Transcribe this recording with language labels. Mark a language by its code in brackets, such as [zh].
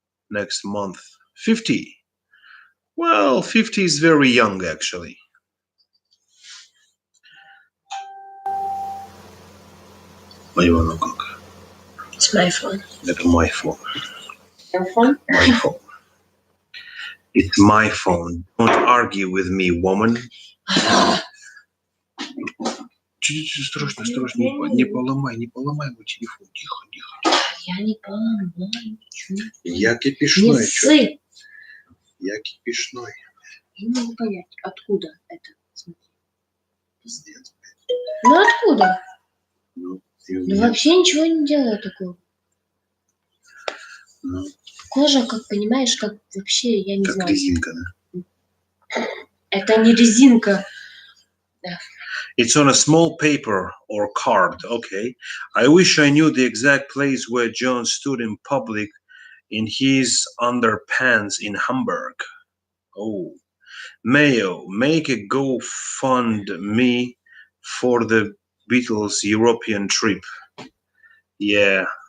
[en] Next month. 50. Well, 50 is very young, actually. It's my phone. That's my phone. Your phone? My phone. It's my phone. Don't argue with me, woman. [ru] Осторожно, не поломай мой телефон. Тихо. Я не понимаю, ничего. Я кипишной. Не ссы. Я кипишной. Я не могу понять, откуда это. Смотри. Пиздец. Ну откуда? Ну вообще ничего не делаю такого. Ну. Кожа, как понимаешь, как вообще, я не знаю. Как резинка, да? Это не резинка. [en] It's on a small paper or card. Okay. I wish I knew the exact place where John stood in public in his underpants in Hamburg. Oh. Mayo, make a GoFundMe for the Beatles European trip. Yeah.